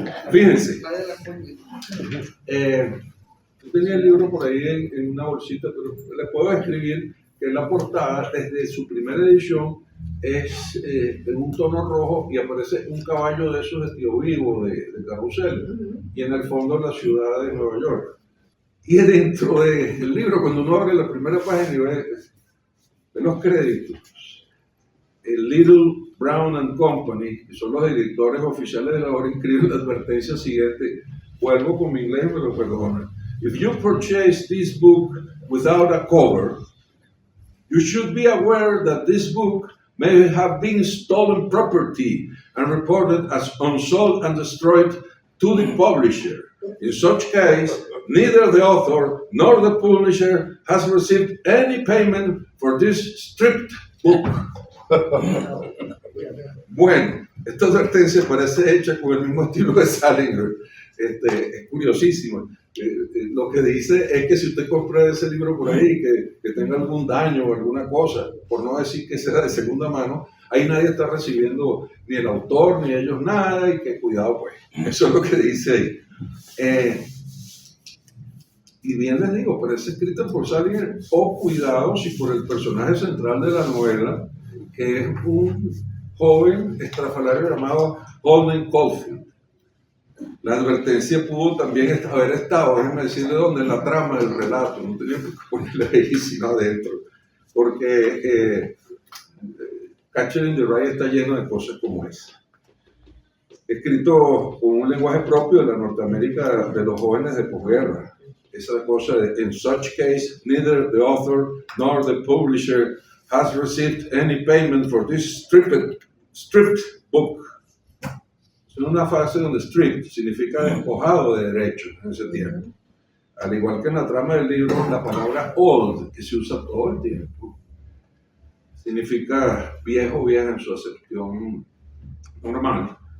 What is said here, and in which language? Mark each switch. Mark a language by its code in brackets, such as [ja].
[es] Fíjense, yo tenía el libro por ahí en una bolsita, pero les puedo escribir que la portada, desde su primera edición, es en un tono rojo y aparece un caballo de esos de Tío Vivo, de carrusel, y en el fondo la ciudad de Nueva York. Y dentro del libro, cuando uno abre la primera página y ve los créditos, el Little Brown and Company, que son los editores oficiales de la obra, inscriben la advertencia siguiente. Vuelvo con mi inglés, me lo perdonan. [en] If you purchase this book without a cover, you should be aware that this book may have been stolen property and reported as unsold and destroyed to the publisher. In such case, neither the author nor the publisher has received any payment for this stripped book. [es] Bueno, esta advertencia parece hecha con el mismo estilo de Salinger. Es curiosísimo. Lo que dice es que si usted compra ese libro por ahí, que tenga algún daño o alguna cosa, por no decir que sea de segunda mano, ahí nadie está recibiendo, ni el autor, ni ellos nada, y que cuidado pues. Eso es lo que dice ahí. Y bien les digo, parece escrita por Salinger, o cuidado si por el personaje central de la novela, que es un joven estrafalario llamado Holden Caulfield. La advertencia pudo también haber estado, déjenme decirle dónde, en la trama del relato, no tenía que ponerle ahí sino adentro, porque Catcher in the Rye está lleno de cosas como esa. Escrito con un lenguaje propio de la Norteamérica de los jóvenes de posguerra. Esa cosa de, [en] in such case, neither the author nor the publisher has received any payment for this stripped book. [es] Es una frase donde stripped significa despojado de derechos en ese tiempo. Al igual que en la trama del libro, la palabra old, que se usa todo el tiempo, significa viejo o vieja en su acepción normal.